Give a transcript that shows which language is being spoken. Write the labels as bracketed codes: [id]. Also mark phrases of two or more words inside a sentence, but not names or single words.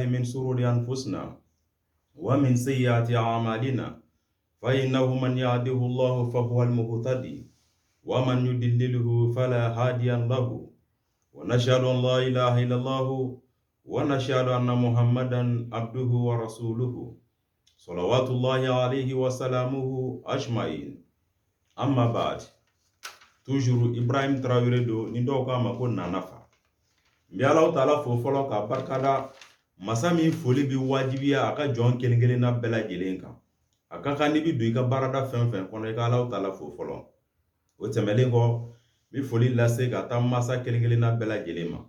[ar] من شرور أنفسنا ومن سيئات أعمالنا فإنه من يهده الله فهو المهتدي ومن يضلله فلا هادي له ونشهد أن لا إله إلا الله ونشهد أن محمدا عبده ورسوله صلوات الله عليه وسلامه أجمعين. أما بعد, [bm] toujours Ibrahim Traoré do ni dɔw k'a ma ko nanafa. N bɛ Alahu Taala fo fɔlɔ ka barikada masa min foli bi wajibiya a ka jɔn kelen kelen na bɛɛ lajɛlen kan. A ka kan ni bi don i ka baarada fɛn fɛn kɔnɔ i ka Alahu Taala fo fɔlɔ. O tɛmɛlen kɔ, bi foli lase ka taa masa kelen kelen na bɛɛ lajɛlen ma.